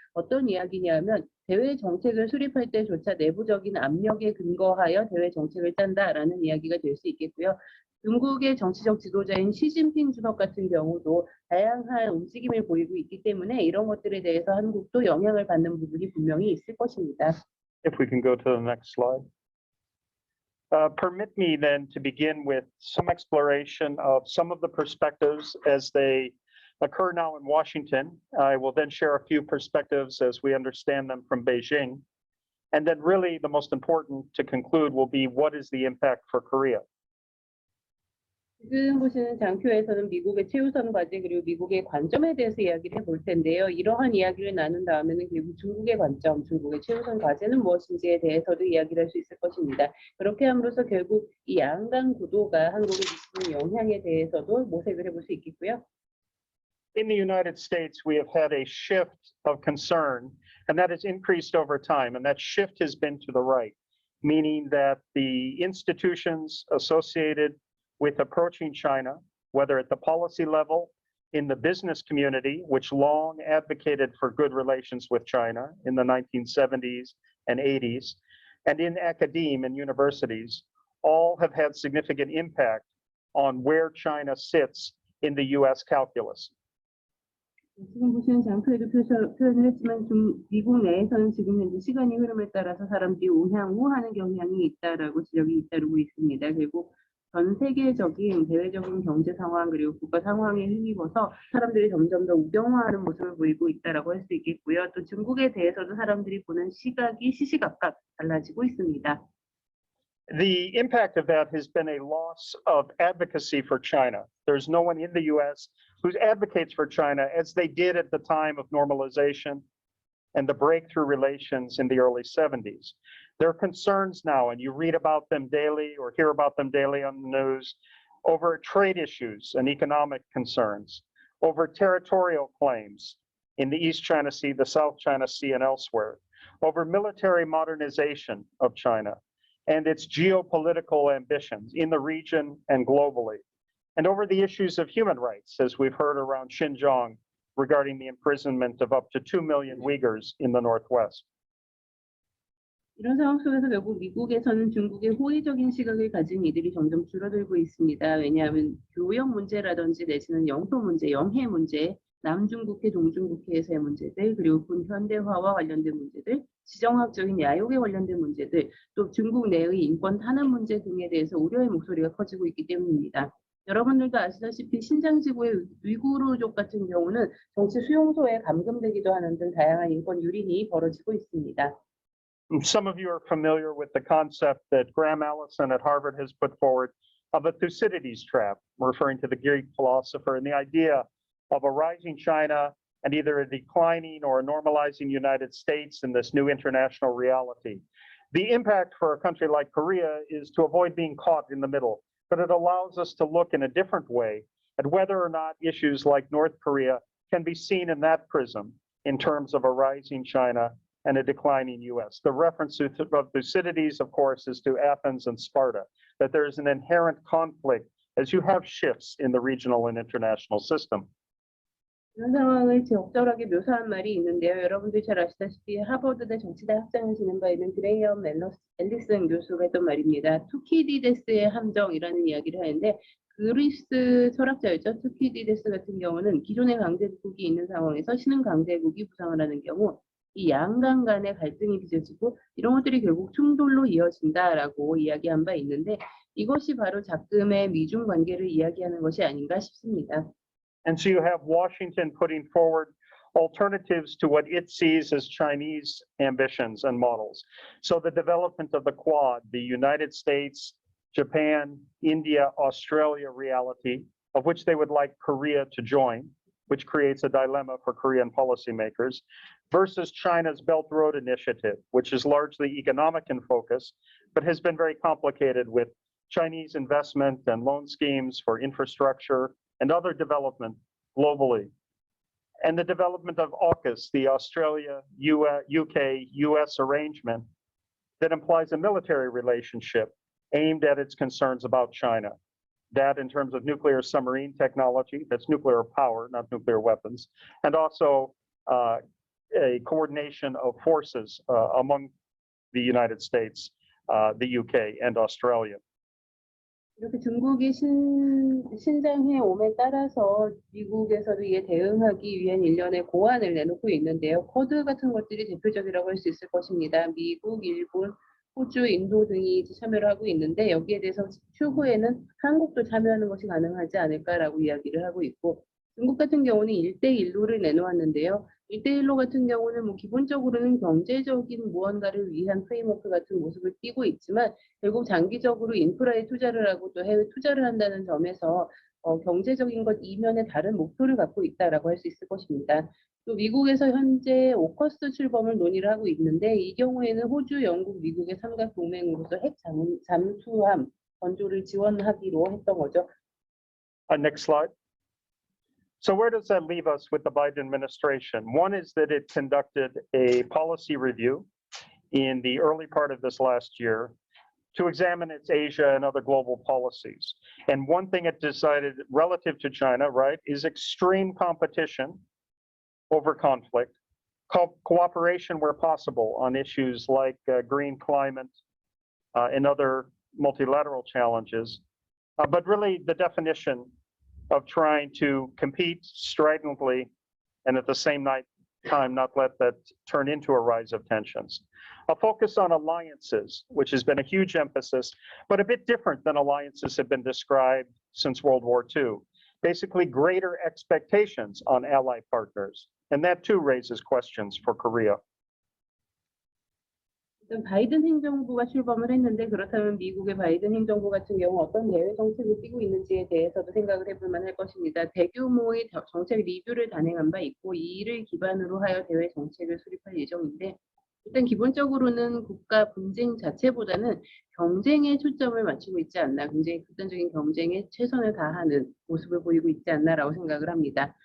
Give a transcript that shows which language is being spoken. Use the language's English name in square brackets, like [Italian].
[Korean] 어떤 이야기냐면 대외 정책을 수립할 때조차 내부적인 압력에 근거하여 대외 정책을 짠다라는 이야기가 될 수 있겠고요. 중국의 정치적 지도자인 시진핑 주석 같은 경우도 다양한 움직임을 보이고 있기 때문에 이런 것들에 대해서 한국도 영향을 받는 부분이 분명히 있을 것입니다. [English] If we can go to the next slide. Permit me then to begin with some exploration of some of the perspectives as they occur now in Washington. I will then share a few perspectives as we understand them from Beijing. And then really the most important to conclude will be what is the impact for Korea. [Korean] 지금 보시는 장표에서는 미국의 최우선 과제 그리고 미국의 관점에 대해서 이야기를 해볼 텐데요. 이러한 이야기를 나눈 다음에는 결국 중국의 관점, 중국의 최우선 과제는 무엇인지에 대해서도 이야기를 할 수 있을 것입니다. 그렇게 함으로써 결국 이 양강 구도가 한국에 미치는 영향에 대해서도 모색을 해볼 수 있겠고요. [English] In the United States, we have had a shift of concern, and that has increased over time, and that shift has been to the right, meaning that the institutions associated with approaching China, whether at the policy level, in the business community, which long advocated for good relations with China in the 1970s and 80s, and in academia and universities, all have had significant impact on where China sits in the US calculus. [Korean] 지금 보시는 장표에도 표현을 했지만 미국 내에서는 지금 현재 시간이 흐름에 따라서 사람들이 우향우하는 경향이 있다라고 지적이 잇따르고 있습니다. 결국 전 세계적인 대외적인 경제 상황 그리고 국가 상황에 힘입어서 사람들이 점점 더 우경화하는 모습을 보이고 있다라고 할 수 있겠고요. 또 중국에 대해서도 사람들이 보는 시각이 시시각각 달라지고 있습니다. [English] The impact of that has been a loss of advocacy for China. There's no one in the US who advocates for China as they did at the time of normalization and the breakthrough relations in the early 70s. There are concerns now, and you read about them daily or hear about them daily on the news, over trade issues and economic concerns, over territorial claims in the East China Sea, the South China Sea, and elsewhere, over military modernization of China, and its geopolitical ambitions in the region and globally, and over the issues of human rights, as we've heard around Xinjiang regarding the imprisonment of up to 2 million Uyghurs in the Northwest. [Korean] 이런 상황 속에서 결국 미국에서는 중국의 호의적인 시각을 가진 이들이 점점 줄어들고 있습니다. 왜냐하면 교역 문제라든지 내지는 영토 문제, 영해 문제, 남중국해, 동중국해에서의 문제들, 그리고 군현대화와 관련된 문제들, 지정학적인 야욕에 관련된 문제들, 또 중국 내의 인권 탄압 문제 등에 대해서 우려의 목소리가 커지고 있기 때문입니다. 여러분들도 아시다시피 신장지구의 위구르족 같은 경우는 정치 수용소에 감금되기도 하는 등 다양한 인권 유린이 벌어지고 있습니다. [English] Some of you are familiar with the concept that Graham Allison at Harvard has put forward of a Thucydides trap, referring to the Greek philosopher, and the idea of a rising China and either a declining or a normalizing United States in this new international reality. The impact for a country like Korea is to avoid being caught in the middle, but it allows us to look in a different way at whether or not issues like North Korea can be seen in that prism in terms of a rising China and a declining US. The reference of Thucydides, of course, is to Athens and Sparta, that there is an inherent conflict as you have shifts in the regional and international system. [Korean] 이런 상황을 적절하게 묘사한 말이 있는데요. 여러분들 잘 아시다시피 하버드대 정치대 학장을 지낸 바 있는 그레이엄 앨리슨 교수가 했던 말입니다. 투키디데스의 함정이라는 이야기를 하는데 그리스 철학자였죠. 투키디데스 같은 경우는 기존의 강대국이 있는 상황에서 신흥 강대국이 부상을 하는 경우 이 양강 간의 갈등이 빚어지고 이런 것들이 결국 충돌로 이어진다라고 이야기한 바 있는데 이것이 바로 작금의 미중 관계를 이야기하는 것이 아닌가 싶습니다. [English] And so you have Washington putting forward alternatives to what it sees as Chinese ambitions and models. So the development of the Quad, the United States, Japan, India, Australia reality, of which they would like Korea to join, which creates a dilemma for Korean policymakers, versus China's Belt Road Initiative, which is largely economic in focus, but has been very complicated with Chinese investment and loan schemes for infrastructure and other development globally. And the development of AUKUS, the Australia, UK, US arrangement that implies a military relationship aimed at its concerns about China. That in terms of nuclear submarine technology, that's nuclear power, not nuclear weapons, and also a coordination of forces among the United States, the UK, and Australia. [Korean] 이렇게 중국이 신장해 옴에 따라서 미국에서도 이에 대응하기 위한 일련의 고안을 내놓고 있는데요. 코드 같은 것들이 대표적이라고 할 수 있을 것입니다. 미국, 일본, 호주, 인도 등이 참여를 하고 있는데 여기에 대해서 추후에는 한국도 참여하는 것이 가능하지 않을까라고 이야기를 하고 있고 중국 같은 경우는 1대1로를 내놓았는데요. 1대1로 같은 경우는 뭐 기본적으로는 경제적인 무언가를 위한 프레임워크 같은 모습을 띠고 있지만 결국 장기적으로 인프라에 투자를 하고 또 해외 투자를 한다는 점에서 경제적인 것 이면에 다른 목표를 갖고 있다라고 할 수 있을 것입니다. 또 미국에서 현재 오커스 출범을 논의를 하고 있는데 이 경우에는 호주, 영국, 미국의 삼각 동맹으로서 핵 잠수함 건조를 지원하기로 했던 거죠. [English] Next slide. So where does that leave us with the Biden administration? One is that it conducted a policy review in the early part of this last year to examine its Asia and other global policies. And one thing it decided relative to China, right, is extreme competition over conflict, cooperation where possible on issues like green climate and other multilateral challenges, but really the definition of trying to compete stridently and at the same time not let that turn into a rise of tensions. A focus on alliances, which has been a huge emphasis, but a bit different than alliances have been described since World War II. Basically, greater expectations on ally partners. And that too raises questions for Korea. [Korean] 일단 바이든 행정부가 출범을 했는데 그렇다면 미국의 바이든 행정부 같은 경우 어떤 대외 정책을 띠고 있는지에 대해서도 생각을 해볼 만할 것입니다. 대규모의 정책 리뷰를 단행한 바 있고 이를 기반으로 하여 대외 정책을 수립할 예정인데 일단 기본적으로는 국가 분쟁 자체보다는 경쟁에 초점을 맞추고 있지 않나, 굉장히 극단적인 경쟁에 최선을 다하는 모습을 보이고 있지 않나라고 생각을 합니다.